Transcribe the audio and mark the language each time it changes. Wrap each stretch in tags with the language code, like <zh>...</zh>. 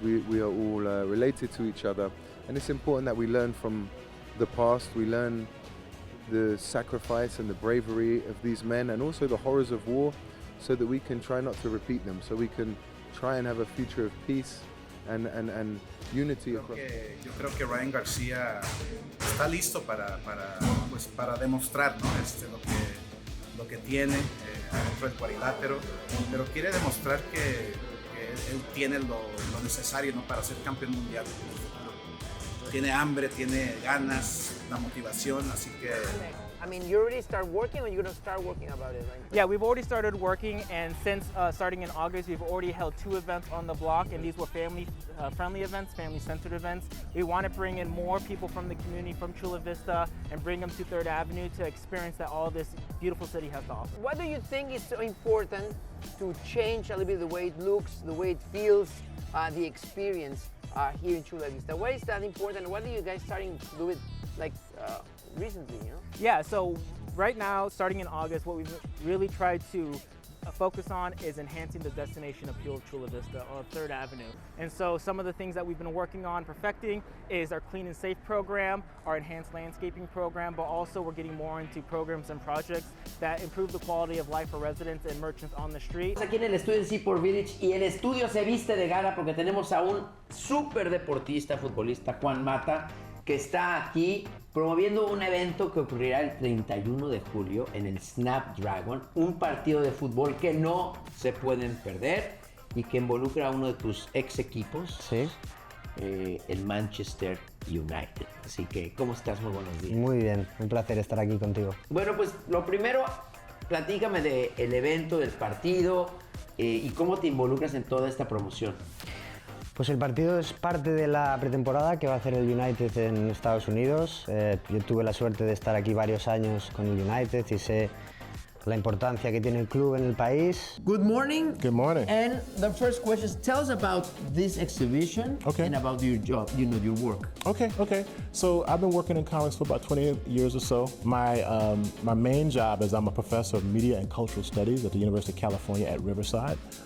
<en>We are all related to each other, and it's important that we learn from the past. We learn the sacrifice and the bravery of these men, and also the horrors of war, so that we can try not to repeat them, so we can try and have a future of peace and unity across.</en> <es>Yo creo que Ryan García está listo para demostrar, ¿no? Lo que tiene dentro del cuadrilátero, pero quiere demostrar que él tiene lo necesario, ¿no? Para ser campeón mundial. Tiene hambre, tiene ganas, la motivación, así que...</es> <en>I mean, you already start working, or you're going to start working about it, right? Yeah, we've already started working, and since starting in August, we've already held 2 events on the block, and these were family-friendly events, family-centered events. We want to bring in more people from the community, from Chula Vista, and bring them to 3rd Avenue to experience that all this beautiful city has to offer. What do you think is so important to change a little bit the way it looks, the way it feels, the experience here in Chula Vista? Why is that important? What are you guys starting to do it like recently, you know? Yeah, so right now, starting in August, what we've really tried to focus on is enhancing the destination appeal of Chula Vista or 3rd Avenue. And so some of the things that we've been working on perfecting is our Clean and Safe program, our enhanced landscaping program, but also we're getting more into programs and projects that improve the quality of life for residents and merchants on the street.</en> <es>Aquí en el estudio de Seaport Village, y el estudio se viste de gala porque tenemos a un súper deportista, futbolista, Juan Mata, que está aquí promoviendo un evento que ocurrirá el 31 de julio en el Snapdragon, un partido de fútbol que no se pueden perder y que involucra a uno de tus ex equipos, Sí, el Manchester United. Así que, ¿cómo estás? Muy buenos días. muy bien, un placer estar aquí contigo. Bueno, pues lo primero, platícame del evento, del partido y cómo te involucras en toda esta promoción. Pues el partido es parte de la pretemporada que va a hacer el United en Estados Unidos. Yo tuve la suerte de estar aquí varios años con el United y sé la importancia que tiene el club en el país.</es> <en>Good morning. Good morning. And the first question is, tell us about this exhibition and about your job, your work. Okay. So I've been working in comics for about 20 years or so. My main job is I'm a professor of media and cultural studies at the University of California at Riverside.</en>